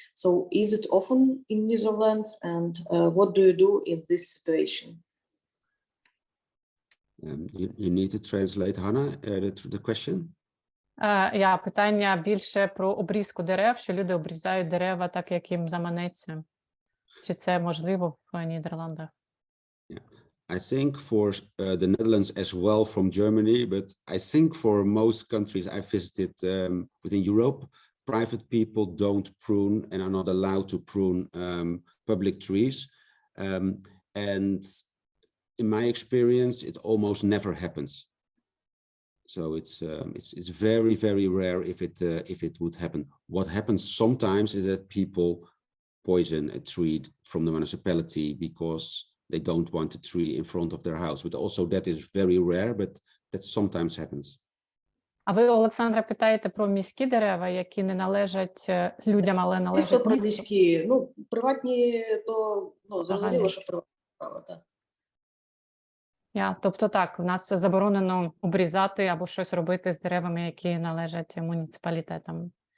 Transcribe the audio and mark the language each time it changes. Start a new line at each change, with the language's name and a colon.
English: So is it often in Netherlands, and what do you do in this situation? You need to translate, Hannah, the question. Питання більше про обрізку дерев, що люди обрізають дерева так, як їм заманеться. Чи це можливо в Нідерландах? I think for the Netherlands as well from Germany, but I think for most countries I visited within Europe, private people don't prune and are not allowed to prune public trees. And in my experience, it almost never happens. So it's very, very rare if it would happen. What happens sometimes is that people poison a tree from the municipality because they don't want a tree in front of their house. But also that is very rare, but that sometimes happens.
Ukrainian: А ви, Олександра, питаєте про міські дерева, які не належать людям, але належать Місто про місту? міські, ну, приватні, то, ну, зрозуміло, що приватні права, так. Тобто так, в нас заборонено обрізати або щось робити з деревами, які належать муніципалітетам.